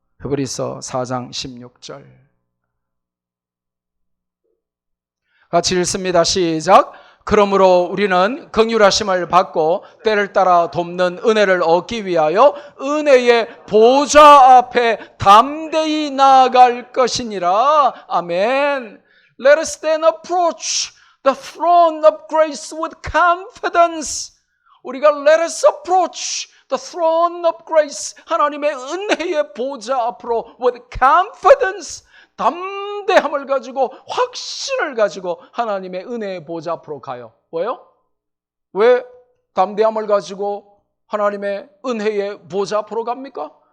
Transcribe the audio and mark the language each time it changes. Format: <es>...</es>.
<ko>히브리서 4장 16절 같이 읽습니다. 시작. 그러므로 우리는 긍휼하심을 받고 때를 따라 돕는 은혜를 얻기 위하여 은혜의 보좌 앞에 담대히 나아갈 것이니라. 아멘.</ko> <en>Let us then approach the throne of grace with confidence.</en> <ko>우리가</ko> <en>let us approach the throne of grace,</en> <ko>하나님의 은혜의 보좌 앞으로</ko> <en>with confidence,</en> <ko>담대함을 가지고 확신을 가지고 하나님의 은혜의 보좌 앞으로 가요. 왜요? 왜 담대함을 가지고 하나님의 은혜의 보좌 앞으로 갑니까?</ko>